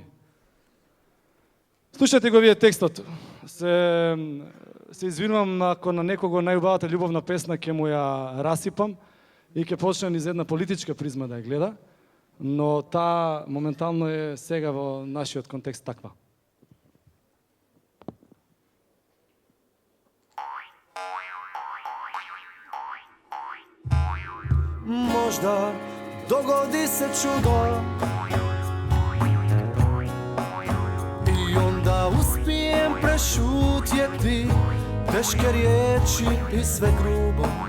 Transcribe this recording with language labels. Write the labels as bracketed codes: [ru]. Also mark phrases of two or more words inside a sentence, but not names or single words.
[mk] Слушајте го вие текстот. Се извинувам ако на некого најубавата љубовна песна ќе му ја расипам и ќе почнем низ една политичка призма да ја гледа, но таа моментално е сега во нашиот контекст таква. [hr] Možda dogodi se čudo I onda uspijem prešutjeti teške riječi I sve grubo